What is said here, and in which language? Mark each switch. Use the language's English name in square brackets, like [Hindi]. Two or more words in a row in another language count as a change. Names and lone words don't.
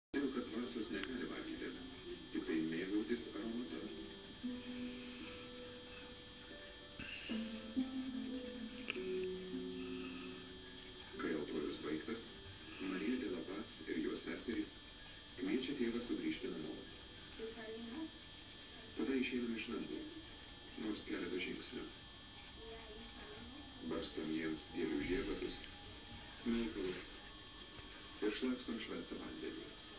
[Lithuanian] Todėl, kad dvasios negali valgyti, tik tai mėgautis aromatu. Kai altorius baigtas, Marija de la Paz ir jos seserys kviečia tėvą sugrįžti namo. Tada išeinam iš namų, nors keletą žingsnių. Barstom jiems gėlių žiebatus, smilkalus ir šlakstom švestą vandenį.